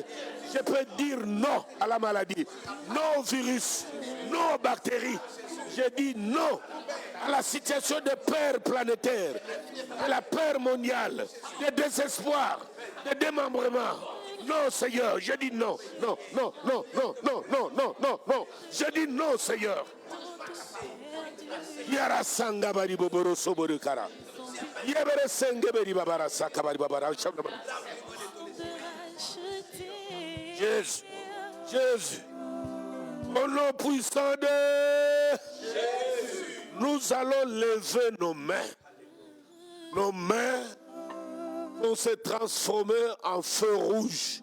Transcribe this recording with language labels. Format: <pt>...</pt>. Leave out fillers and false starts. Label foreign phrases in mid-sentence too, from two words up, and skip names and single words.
<fr>Je peux dire non à la maladie, non au virus, non aux bactéries. Je dis non à la situation de peur planétaire, de la peur mondiale, de désespoir, de démembrement. Non, Seigneur, je dis non, non, non, non, non, non, non, non, non, non. Je dis non, Seigneur. Yara sanga bari boboro soboro kara. Yebere senge beri babara saka bari babara. Jésus, Jésus, au nom puissant de Jésus, nous allons lever nos mains. Nos mains vont se transformer en feu rouge.</fr>